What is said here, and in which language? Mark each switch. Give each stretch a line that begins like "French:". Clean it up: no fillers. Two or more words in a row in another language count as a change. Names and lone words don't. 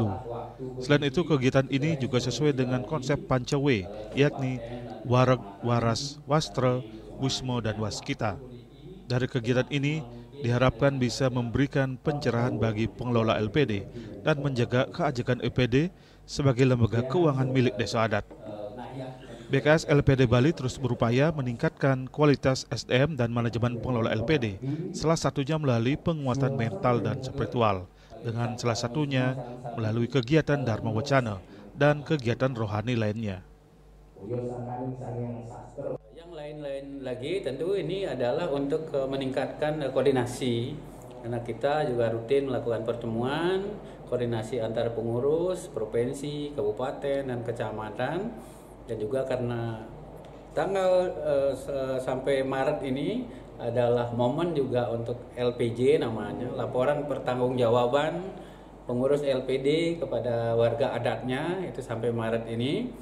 Indonesian: Selain itu, kegiatan ini juga sesuai dengan konsep Pancawe, yakni Wareg, Waras, Wastra, Wismo, dan Waskita. Dari kegiatan ini diharapkan bisa memberikan pencerahan bagi pengelola LPD dan menjaga keajekan LPD sebagai lembaga keuangan milik desa adat. BKS LPD Bali terus berupaya meningkatkan kualitas SDM dan manajemen pengelola LPD, salah satunya melalui penguatan mental dan spiritual, dengan salah satunya melalui kegiatan Dharma Wacana dan kegiatan rohani lainnya. Yang lain-lain lagi tentu ini adalah untuk meningkatkan koordinasi, karena kita juga rutin melakukan pertemuan koordinasi antara pengurus provinsi, kabupaten, dan kecamatan, dan juga karena tanggal sampai Maret ini adalah momen juga untuk LPJ, namanya laporan pertanggungjawaban pengurus LPD kepada warga adatnya, itu sampai Maret ini.